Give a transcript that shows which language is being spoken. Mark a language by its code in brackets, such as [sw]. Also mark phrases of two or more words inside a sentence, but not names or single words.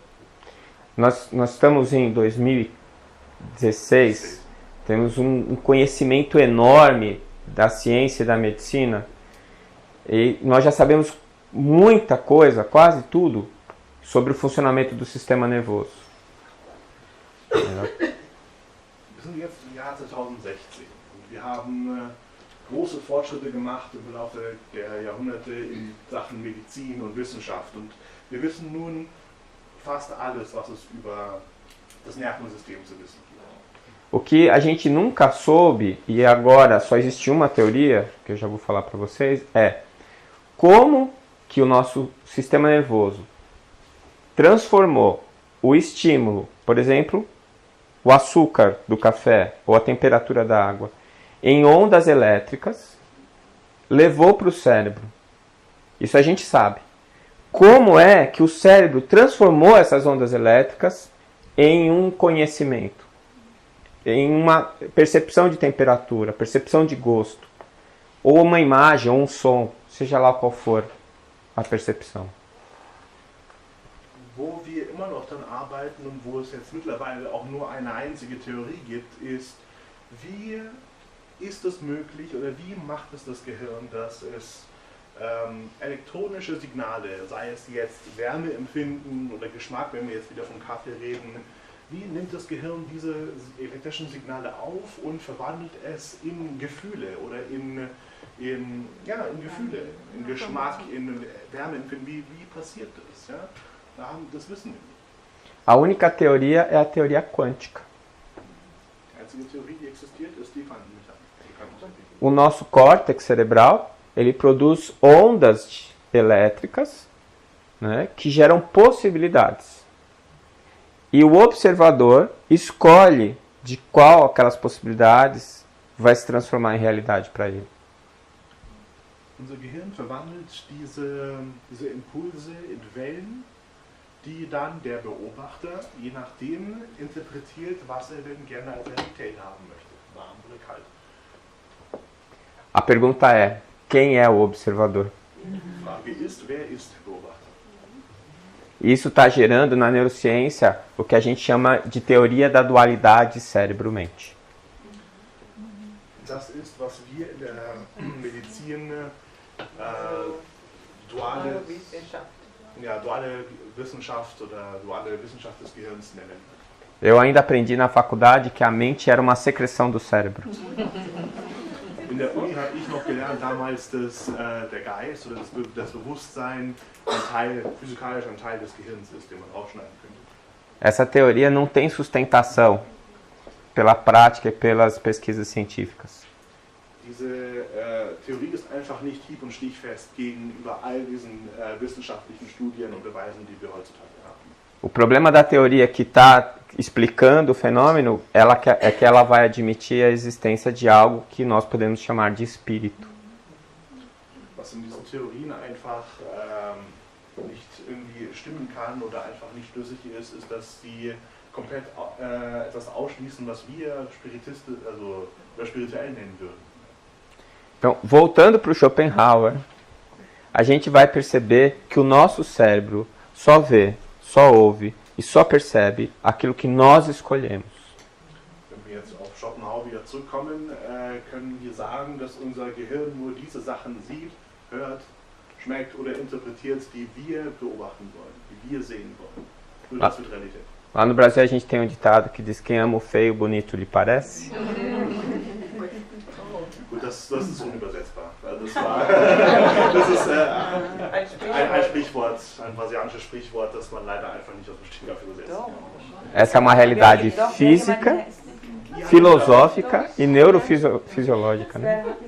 [pt] Nós estamos em 2016, temos um conhecimento enorme da ciência e da medicina, e nós já sabemos muita coisa, quase tudo, sobre o funcionamento do sistema nervoso. [de] Wir sind jetzt im Jahr 2016 und wir haben große Fortschritte gemacht im Laufe der Jahrhunderte in Sachen Medizin und Wissenschaft. Und wir wissen nun fast alles, was es über das Nervensystem zu wissen gibt. [pt] O que a gente nunca soube, e agora só existe uma teoria, que eu já vou falar para vocês, é como que o nosso sistema nervoso transformou o estímulo, por exemplo, o açúcar do café ou a temperatura da água, em ondas elétricas, levou para o cérebro. Isso a gente sabe. Como é que o cérebro transformou essas ondas elétricas em um conhecimento, em uma percepção de temperatura, percepção de gosto, ou uma imagem, ou um som, seja lá qual for a percepção. [de] Wo wir immer noch dran arbeiten und wo es jetzt mittlerweile auch nur eine einzige Theorie gibt, ist, wie ist es möglich oder wie macht es das Gehirn, dass es elektronische Signale, sei es jetzt Wärmeempfinden oder Geschmack, wenn wir jetzt wieder vom Kaffee reden, wie nimmt das Gehirn diese elektrischen Signale auf und verwandelt es in Gefühle oder in Gefühle, in Geschmack, in Wärmeempfinden, wie passiert das? Ja? Das wissen wir nicht. [pt] A única teoria é a teoria quântica. [de] Die einzige Theorie, die existiert, ist die Quantenmechanik. [pt] O nosso córtex cerebral, ele produz ondas elétricas, né, que geram possibilidades. E o observador escolhe de qual aquelas possibilidades vai se transformar em realidade para ele. [de] Unser Gehirn verwandelt diese Impulse in Wellen, die dann der Beobachter, je nachdem, interpretiert, was er denn gerne als Realität haben möchte, warm oder kalt. [pt] A pergunta é, quem é o observador? [de] Die Frage ist, wer ist der Beobachter? [pt] Isso está gerando na neurociência o que a gente chama de teoria da dualidade cérebro-mente. [de] Das ist, was wir in der Medizin duale Wissenschaft. ja, duale Wissenschaft oder duale Wissenschaft des Gehirns nennen. [pt] Eu ainda aprendi na faculdade que a mente era uma secreção do cérebro. [de] In der Uni habe ich noch gelernt damals, dass der Geist oder das Bewusstsein physikalisch ein Teil des Gehirns ist, den man aufschneiden könnte. [pt] Essa teoria não tem sustentação pela prática e pelas pesquisas científicas. [de] Diese Theorie ist einfach nicht hieb- und stichfest gegenüber all diesen wissenschaftlichen Studien und Beweisen, die wir heutzutage haben. [pt] O problema da teoria que está explicando o fenômeno é que ela vai admitir a existência de algo que nós podemos chamar de espírito. [de] Was in diesen Theorien einfach nicht irgendwie stimmen kann oder einfach nicht schlüssig ist, ist, dass sie komplett etwas ausschließen, was wir spirituell nennen würden. [pt] Então, voltando para o Schopenhauer, a gente vai perceber que o nosso cérebro só vê, só ouve e só percebe aquilo que nós escolhemos. [de] Wenn wir jetzt auf Schopenhauer wieder zurückkommen, können wir sagen, dass unser Gehirn nur diese Sachen sieht, hört, schmeckt oder interpretiert, die wir beobachten wollen, die wir sehen wollen. Nur das wird Realität. [pt] Lá no Brasil a gente tem um ditado que diz: quem ama o feio, bonito lhe parece. [de] Gut, das ist unübersetzbar. Das ist ein Sprichwort, ein brasilianisches Sprichwort, das man leider einfach nicht aus dem Stegreif übersetzen kann. [pt] Essa é uma realidade física, filosófica e neurofisiológica, né?